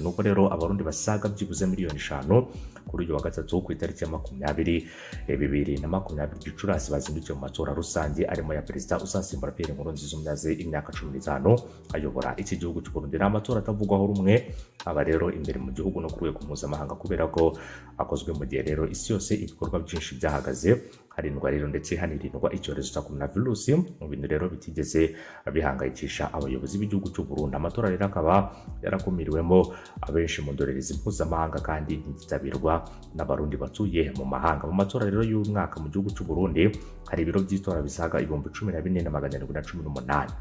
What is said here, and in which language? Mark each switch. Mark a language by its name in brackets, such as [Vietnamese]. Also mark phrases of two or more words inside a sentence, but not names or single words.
[Kinyarwanda] Nuko rero abarundi basaga byibuze miliyoni 5 kuri uyu wa gatatu ku itariki ya 20 Gicurasi bazindukiye mu matora rusange arimo ya perezida uzasimbura Pierre Nkurunziza umaze imyaka 15 ayobora iki gihugu cy'u Burundi. Amatora atavugwaho rumwe aba rero imbere mu gihugu no ku rwego mpuzamahanga kubera ko akozwe mu gihe rero isi yose ibikorwa byinshi byahagaze, harindwa rero ndetse hanirindwa icyorezo cya coronavirus, mu bintu rero bitigeze bihangayikisha abayobozi b'igihugu cy'u Burundi. Amatora rero akaba yarakumiriwemo abenshi mu ndorerezi mpuzamahanga kandi ntiyitabirwa n'abarundi batuye mu mahanga. Mu matora rero y'umwaka mu gihugu cy'u Burundi hari ibiro by'itora bisaga 14,418.